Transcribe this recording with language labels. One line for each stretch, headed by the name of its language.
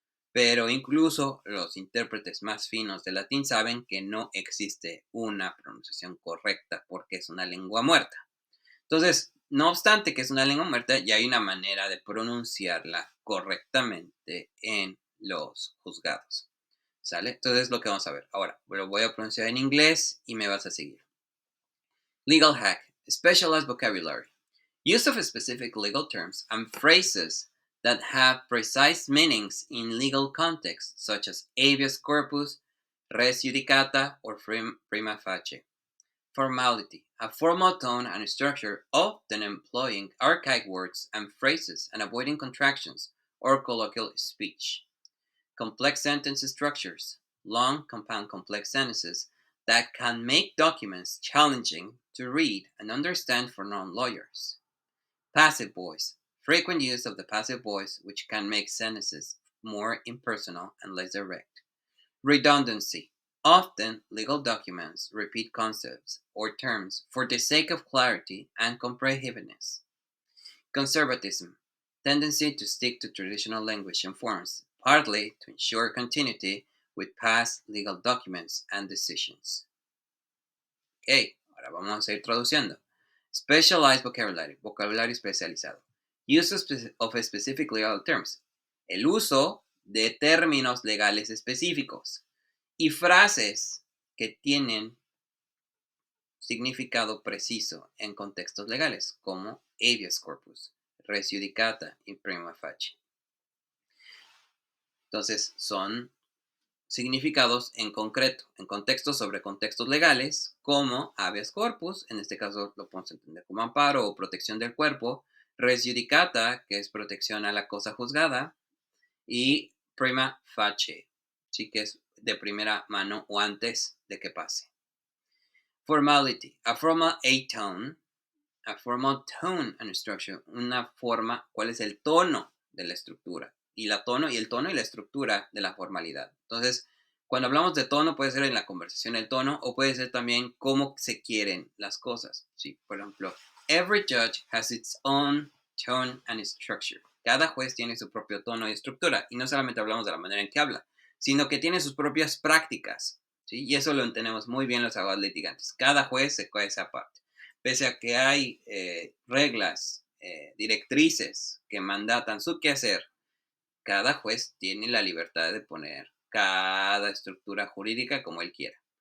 Spanish: Pero incluso los intérpretes más finos del latín saben que no existe una pronunciación correcta porque es una lengua muerta. Entonces, no obstante que es una lengua muerta, ya hay una manera de pronunciarla correctamente en los juzgados. ¿Sale? Entonces, lo que vamos a ver. Ahora, lo voy a pronunciar en inglés y me vas a seguir.
English: Legal hack. Specialized vocabulary. Use of specific legal terms and phrases that have precise meanings in legal contexts, such as habeas corpus, res judicata, or prima facie. Formality, a formal tone and structure, often employing archaic words and phrases and avoiding contractions or colloquial speech. Complex sentence structures, long, compound complex sentences that can make documents challenging to read and understand for non lawyers. Passive voice, frequent use of the passive voice, which can make sentences more impersonal and less direct. Redundancy. Often, legal documents repeat concepts or terms for the sake of clarity and comprehensiveness. Conservatism. Tendency to stick to traditional language and forms, partly to ensure continuity with past legal documents and decisions.
Spanish: Ok, ahora vamos a ir traduciendo.
English: Specialized vocabulary,
Spanish: vocabulario especializado.
English: Use of specific legal terms.
Spanish: El uso de términos legales específicos y frases que tienen significado preciso en contextos legales, como habeas corpus, res judicata y prima facie. Entonces, son significados en concreto, en contextos sobre contextos legales, como habeas corpus, en este caso lo podemos entender como amparo o protección del cuerpo, res judicata, que es protección a la cosa juzgada, y prima facie, sí que es de primera mano o antes de que pase.
English: Formality, a formal tone and structure,
Spanish: una forma, ¿cuál es el tono de la estructura? Y el tono y la estructura de la formalidad. Entonces, Cuando hablamos de tono, puede ser en la conversación el tono o puede ser también cómo se quieren las cosas. Sí, por ejemplo,
English: every judge has its own tone and structure.
Spanish: Cada juez tiene su propio tono y estructura. Y no solamente hablamos de la manera en que habla, sino que tiene sus propias prácticas. ¿Sí? Y eso lo entendemos muy bien los abogados litigantes. Cada juez se coge esa parte. Pese a que hay reglas, directrices que mandatan su quehacer, cada juez tiene la libertad de poner cada estructura jurídica como él quiera.